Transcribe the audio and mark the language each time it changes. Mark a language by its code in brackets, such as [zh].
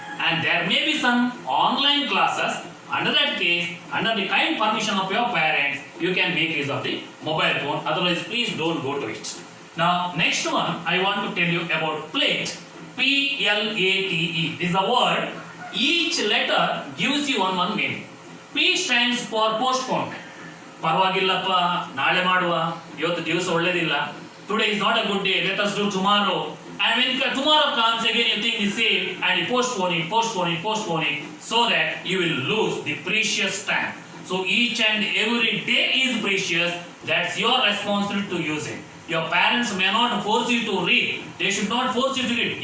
[en] And there may be some online classes. Under that case, under the kind permission of your parents, you can make use of the mobile phone. Otherwise, please don't go to it. Now, next one, I want to tell you about plate. P-L-A-T-E. This is a word. Each letter gives you one meaning. P stands for postponement. [kn] ಪರವಾಗಿಲ್ಲಪ್ಪ, ನಾಳೆ ಮಾಡುವ, ಇವತ್ತು ದಿವಸ ಒಳ್ಳೇದಿಲ್ಲ. [en] Today is not a good day, let us do tomorrow. And when tomorrow comes again, you think the same and you postpone it, so that you will lose the precious time. So each and every day is precious. That's your responsibility to use it. Your parents may not force you to read. They should not force you to read.